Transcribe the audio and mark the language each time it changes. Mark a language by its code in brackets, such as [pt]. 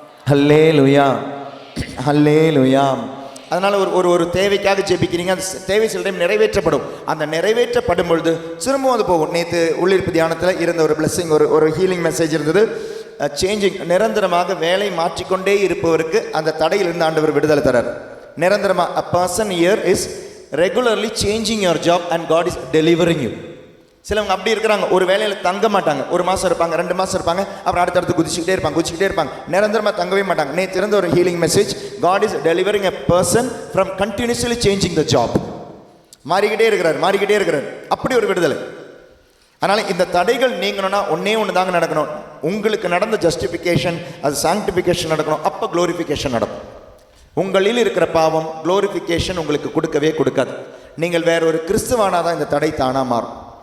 [ta] ஹல்லேலூயா, ஹல்லேலூயா. அதனால ஒரு தேவைக்காக ஜெபிக்கிறீங்க, அந்த தேவை சில டைம் நிறைவேற்றப்படும். அந்த நிறைவேற்றப்படும் பொழுது திரும்பவும் அது போகும். நேற்று உள்ளிருப்பு தியானத்தில் இருந்த ஒரு பிளெஸிங், ஒரு ஹீலிங் மெசேஜ் இருந்தது. சேஞ்சிங், நிரந்தரமாக வேலை மாற்றிக்கொண்டே இருப்பவருக்கு அந்த தடையிலிருந்து ஆண்டவர் விடுதலை தரார். நிரந்தரமாக [en] a person here is regularly changing your job and God is delivering you. [ta] சிலவங்க அப்படி இருக்கிறாங்க, ஒரு வேலையில் தங்க மாட்டாங்க. ஒரு மாதம் இருப்பாங்க, 2 மாதம் இருப்பாங்க, அப்புறம் அடுத்தடுத்து குதிச்சுக்கிட்டே இருப்பாங்க. நிரந்தரமாக தங்கவே மாட்டாங்க. நேற்று இருந்த ஒரு healing message, [en] God is delivering a person from continuously changing the job. [ta] மாறிக்கிட்டே இருக்கிறார். அப்படி ஒரு விடுதலை. அதனால் இந்த தடைகள் நீங்கணும்னா ஒன்று தாங்க நடக்கணும். உங்களுக்கு நடந்த ஜஸ்டிஃபிகேஷன், அது சாங்டிஃபிகேஷன் நடக்கணும். அப்போ க்ளோரிஃபிகேஷன் நடக்கும். உங்களில் இருக்கிற பாவம் க்ளோரிஃபிகேஷன் உங்களுக்கு கொடுக்கவே கொடுக்காது. நீங்கள் வேற ஒரு கிறிஸ்துவானாதான் இந்த தடை தானா மாறும்.